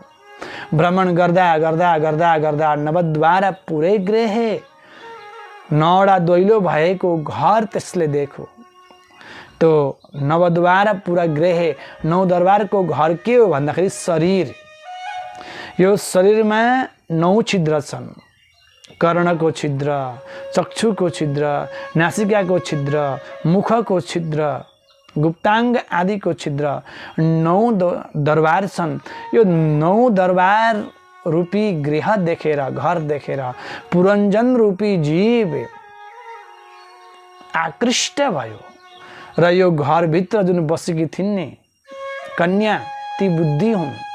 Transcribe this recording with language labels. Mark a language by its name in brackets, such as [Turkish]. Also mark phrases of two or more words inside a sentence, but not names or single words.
[Nepali] भ्रमण गर्दा गर्दा गर्दा गर्दा [Sanskrit] नवद्वार पुरै गृहे, [Nepali] नौवटा दैलो भएको घर त्यसले देखो। त्यो [Sanskrit] नवद्वार पुरा गृहे, [Nepali] नौ दरबारको घर के हो भन्दाखेरि शरीर। यो शरीरमा 9 छिद्र छन्। कर्णको छिद्र, चक्षुको छिद्र, नासिकाको छिद्र, मुखको छिद्र, गुप्ताङ्ग आदिको छिद्र। 9 दरबार छन्। यो 9 दरबार रूपी गृह देखेर, घर देखेर पुरञ्जन रूपी जीव आकृष्ट भयो र यो घरभित्र जुन बसेकी थिइन् नि कन्या, ती बुद्धि हुन्।